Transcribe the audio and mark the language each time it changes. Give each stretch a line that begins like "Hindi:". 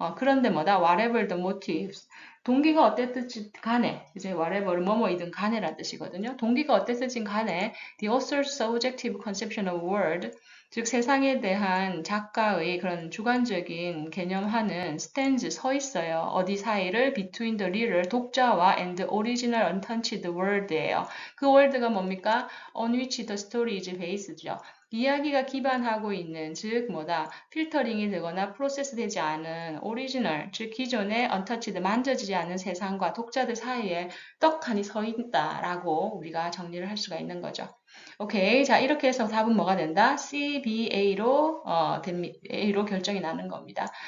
Korean: 그런데 뭐다?
English: whatever the motives.
Korean: 동기가 어땠든지 간에, 이제 whatever, 뭐뭐이든 간에란 뜻이거든요. 동기가 어땠든지 간에
English: the author's subjective conception of world,
Korean: 즉 세상에 대한 작가의 그런 주관적인 개념하는 stands, 서 있어요. 어디 사이를?
English: between the reader,
Korean: 독자와
English: and the original untouched world예요.
Korean: 그 world가 뭡니까?
English: on which the story is based죠.
Korean: 이야기가 기반하고 있는, 즉 뭐다? 필터링이 되거나 프로세스 되지 않은 오리지널, 즉 기존의 untouched, 만져지지 않은 세상과 독자들 사이에 떡하니 서 있다라고 우리가 정리를 할 수가 있는 거죠. 오케이. 자, 이렇게 해서 답은 뭐가 된다? CBA로, A로 결정이 나는 겁니다.